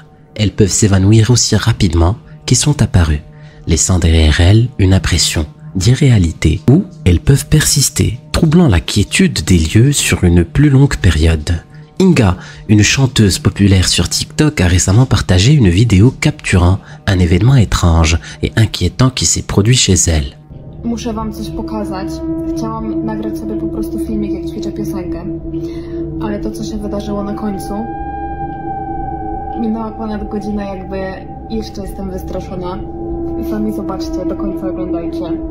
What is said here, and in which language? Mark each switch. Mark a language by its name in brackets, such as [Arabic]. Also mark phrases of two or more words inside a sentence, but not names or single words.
[French] Elles peuvent s'évanouir aussi rapidement qu'elles sont apparues, laissant derrière elles une impression d'irréalité, ou elles peuvent persister, troublant la quiétude des lieux sur une plus longue période. Inga, une chanteuse populaire sur TikTok, a récemment partagé une vidéo capturant un événement étrange et inquiétant qui s'est produit chez elle. [Polish] Muszę wam coś pokazać. Chciałam nagrać sobie po prostu filmik, jak ćwiczę piosenkę. Ale to, co się wydarzyło na końcu, minęła ponad godzina, jakby jeszcze jestem wystraszona. I sami zobaczcie, do końca oglądajcie.